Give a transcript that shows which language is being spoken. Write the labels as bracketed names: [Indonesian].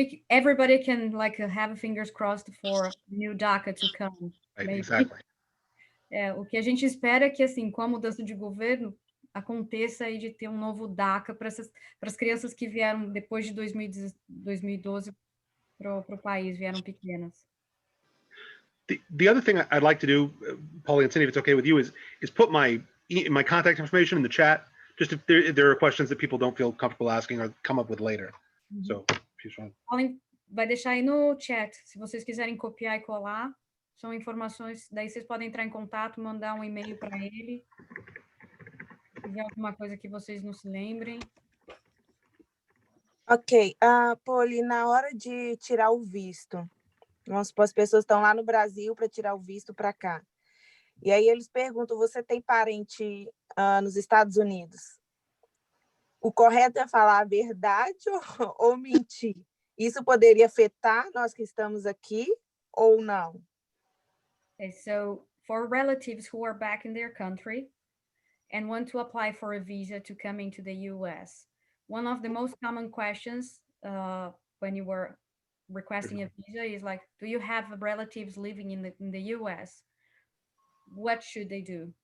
[English] Everybody can have fingers crossed for new DACA to come. Right, exactly. [Portuguese] O que a gente espera é que, assim, com a mudança de governo, aconteça aí de ter um novo DACA para as crianças que vieram depois de 2012 para o país, vieram pequenas. [English] The other thing I'd like to do, Paulie and Cindy, if it's okay with you, is put my contact information in the chat, just if there are questions that people don't feel comfortable asking or come up with later. So, [Portuguese] Colin vai deixar aí no chat, se vocês quiserem copiar e colar, são informações, daí vocês podem entrar em contato, mandar um e-mail para ele, se tiver alguma coisa que vocês não se lembrem. Ok, Poli, na hora de tirar o visto, vamos supor, as pessoas estão lá no Brasil para tirar o visto para cá, e aí eles perguntam, você tem parente nos Estados Unidos? O correto é falar a verdade ou mentir? Isso poderia afetar nós que estamos aqui ou não? [English] Okay, so for relatives who are back in their country and want to apply for a visa to come into the US, one of the most common questions when you were requesting a visa is like, do you have relatives living in the US? What should they do?